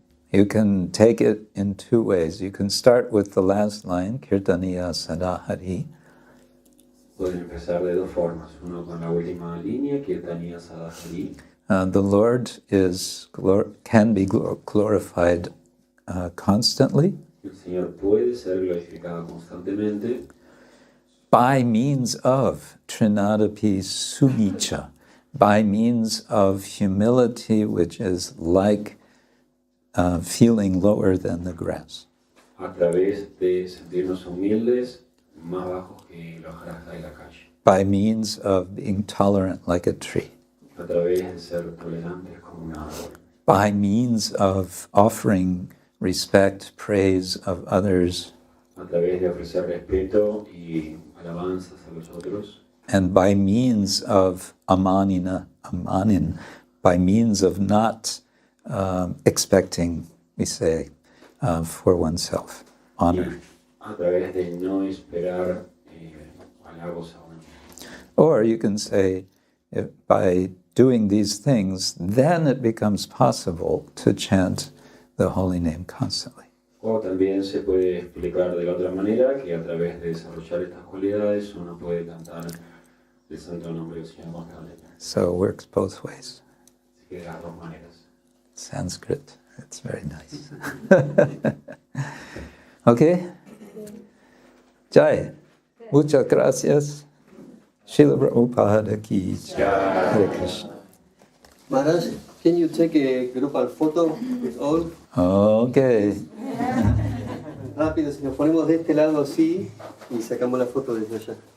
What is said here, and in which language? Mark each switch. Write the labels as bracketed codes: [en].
[en] You can take it in two ways. You can start with the last line, Kirtaniya Sada Hari, [es] Pueden empezar de dos formas. Uno con la última línea, Kirtaniya Sadhari. [en] the Lord can be glorified constantly [es] El Señor puede ser glorificado constantemente [en] by means of Trinadapi Sunicha, by means of humility, which is like feeling lower than the grass. [es] a través de sentirnos humildes, más bajos que los grazas de la calle. [en] By means of being tolerant like a tree. [es] A través de ser tolerantes como un árbol. [en] By means of offering respect, praise of others, [es] A través de ofrecer respeto y alabanzas a los otros. [en] and by means of amanin, by means of not expecting, we say, for oneself, honor. [es] A través de no esperar halagos a uno. [en] Or you can say, by doing these things, then it becomes possible to chant the holy name constantly. [es] O también se puede explicar de la otra manera que a través de desarrollar estas cualidades uno puede cantar el santo nombre del Señor constantemente. [en] So it works both ways. [es] Así que de las dos maneras. [en] Sanskrit, it's very nice. [es] Okay? Jai. Muchas gracias. [hi] Śrīla Prabhupāda ki jai. Hare Krishna. [en] Maharaj, can you take a grupal photo with all? Okay. [es] Rápido, si nos ponemos de este lado así y sacamos la foto desde allá.